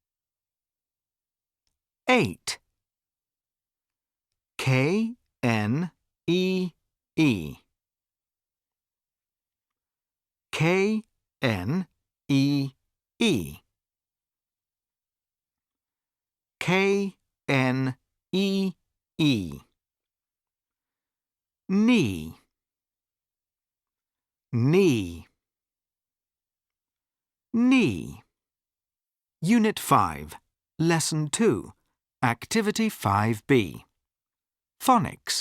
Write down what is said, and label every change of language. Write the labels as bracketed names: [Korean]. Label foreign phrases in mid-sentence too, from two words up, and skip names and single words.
[English] 8. K-N-E-E. K-N-E-E. K-N-E-E. Knee. Knee. Knee. Unit 5, Lesson 2, Activity 5B. Phonics.